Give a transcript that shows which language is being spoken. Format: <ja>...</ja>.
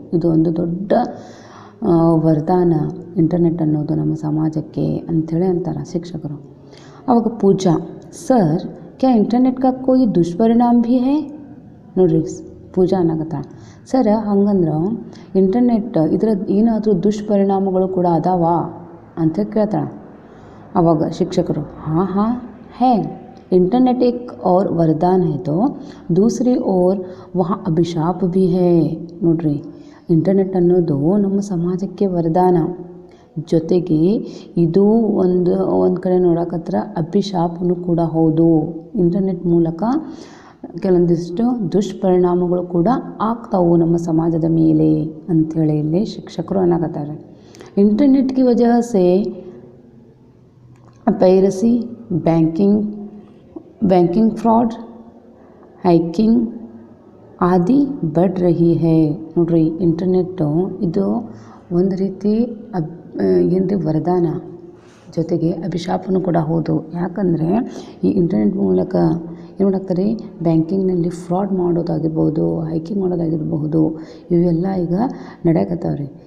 <kn>ಇದು ಒಂದು ದೊಡ್ಡ ವರದಾನ ಇಂಟರ್ನೆಟ್ ಅನ್ನೋದು ನಮ್ಮ ಸಮಾಜಕ್ಕೆ ಅಂಥೇಳಿ ಅಂತಾರೆ ಶಿಕ್ಷಕರು. ಅವಾಗ ಪೂಜಾ,</kn> <hi>ಸರ್ ಕ್ಯಾ ಇಂಟರ್ನೆಟ್ ಕಾ ಕೋಯಿ ದುಷ್ಪರಿಣಾಮ ಭೀ ಹೈ?</hi> <kn>ನೋಡ್ರಿ ಪೂಜಾ ಅನ್ನಕತ್ತಾಳ, ಸರ್ ಹಂಗಂದ್ರೆ ಇಂಟರ್ನೆಟ್ ಇದರ ಏನಾದರೂ ದುಷ್ಪರಿಣಾಮಗಳು ಕೂಡ ಅದಾವ ಅಂತ ಕೇಳ್ತಾಳೆ. ಆವಾಗ ಶಿಕ್ಷಕರು</kn> <hi>हाँ हाँ है, इंटरनेट एक और वरदान है तो दूसरी ओर वहाँ अभिशाप भी है.</hi> <kn>ನೋಡ್ರಿ, ಇಂಟರ್ನೆಟ್ ಅನ್ನೋದು ನಮ್ಮ ಸಮಾಜಕ್ಕೆ ವರದಾನ, ಜೊತೆಗೆ ಇದು ಒಂದು ಕಡೆ ನೋಡಕತ್ರ ಅಭಿಶಾಪನೂ ಕೂಡ ಹೌದು. ಇಂಟರ್ನೆಟ್ ಮೂಲಕ ಕೆಲವೊಂದಿಷ್ಟು ದುಷ್ಪರಿಣಾಮಗಳು ಕೂಡ ಆಗ್ತಾವು ನಮ್ಮ ಸಮಾಜದ ಮೇಲೆ ಅಂಥೇಳಿ ಇಲ್ಲಿ ಶಿಕ್ಷಕರು ಅನ್ನಕತ್ತಾರೆ.</kn> <hi>इंटरनेट की वजह से पायरेसी, बैंकिंग फ्रॉड, हैकिंग आदि बढ़ रही है.</hi> <kn>ನೋಡ್ರಿ, ಇಂಟರ್ನೆಟ್ಟು ಇದು ಒಂದು ರೀತಿ ಏನ್ರಿ ವರದಾನ, ಜೊತೆಗೆ ಅಭಿಶಾಪನೂ ಕೂಡ ಹೌದು. ಯಾಕಂದರೆ ಈ ಇಂಟರ್ನೆಟ್ ಮೂಲಕ ಏನು ಮಾಡಾಕ್ತಾರೆ, ಬ್ಯಾಂಕಿಂಗ್ನಲ್ಲಿ ಫ್ರಾಡ್ ಮಾಡೋದಾಗಿರ್ಬೋದು, ಹೈಕಿಂಗ್ ಮಾಡೋದಾಗಿರ್ಬಹುದು, ಇವೆಲ್ಲ ಈಗ ನಡೆಯಕತ್ತಾವ್ರಿ.</kn>